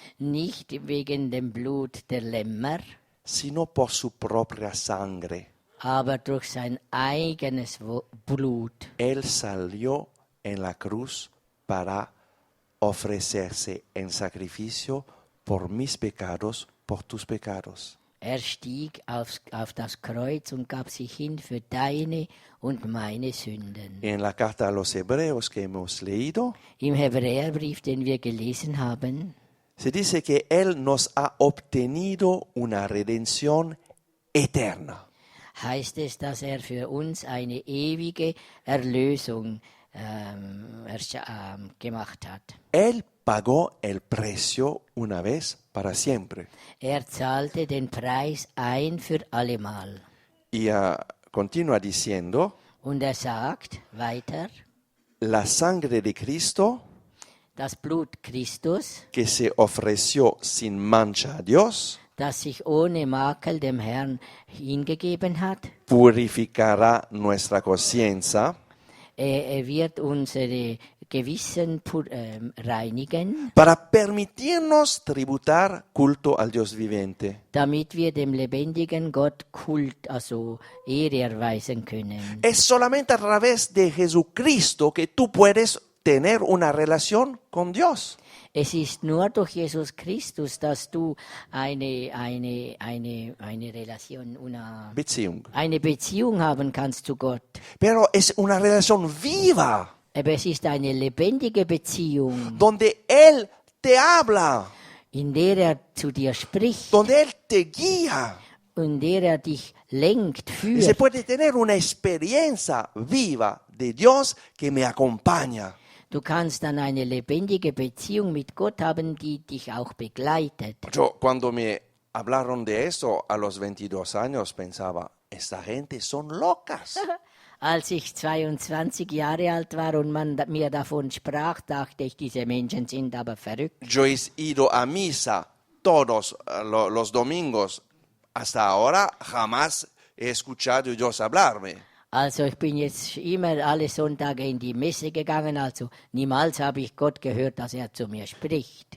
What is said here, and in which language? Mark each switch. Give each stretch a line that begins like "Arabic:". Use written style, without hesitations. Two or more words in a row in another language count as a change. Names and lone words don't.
German: Nicht wegen dem Blut der Lämmer,
Spanish: sino por su propia sangre.
German: aber durch sein eigenes Blut.
Spanish: Él salió en la cruz para ofrecerse en sacrificio por mis pecados, por tus pecados.
German: Er stieg auf das Kreuz und gab sich hin für deine und meine Sünden.
Spanish: En la carta a los hebreos que hemos leído,
German: Im Hebräerbrief, den wir gelesen haben,
Spanish: se dice que Él nos ha obtenido una redención eterna.
German: heißt es, dass er für uns eine ewige Erlösung gemacht hat.
Spanish: Él pagó el precio una vez para siempre.
German: Er zahlte den Preis ein für allemal.
Spanish: Y continúa diciendo,
German: Und er sagt weiter,
Spanish: la sangre de Cristo,
German: das Blut Christus,
Spanish: que se ofreció sin mancha a Dios,
German: das sich ohne Makel dem Herrn hingegeben hat,
Spanish: purificará nuestra conciencia
German: Er wird unsere Gewissen reinigen,
Spanish: para permitirnos tributar culto al Dios vivente.
German: damit wir dem lebendigen Gott Kult, also Ehre erweisen können.
Spanish: Es solamente a través de Jesucristo que tú puedes tener una relación con Dios.
German: Es ist nur durch Jesus Christus, dass du eine Relation, eine Beziehung haben kannst zu Gott.
Spanish: Pero es una relación viva,
German: Aber es ist eine lebendige Beziehung,
Spanish: donde Él te habla,
German: in der zu dir spricht,
Spanish: donde Él te guía.
German: in der dich lenkt,
Spanish: Y se
German: führt.
Spanish: puede tener una experiencia viva de Dios que me acompaña.
German: Du kannst dann eine lebendige Beziehung mit Gott haben, die dich auch begleitet.
Spanish: Yo cuando me hablaron de eso a los 22 años pensaba, esta gente son locas.
German: Als ich 22 Jahre alt war und man mir davon sprach, dachte ich, diese Menschen sind aber verrückt.
Spanish: Yo he ido a misa todos los domingos. Hasta ahora jamás he escuchado a Dios hablarme.
German: Also ich bin jetzt immer alle Sonntage in die Messe gegangen, also niemals habe ich Gott gehört, dass er zu mir spricht.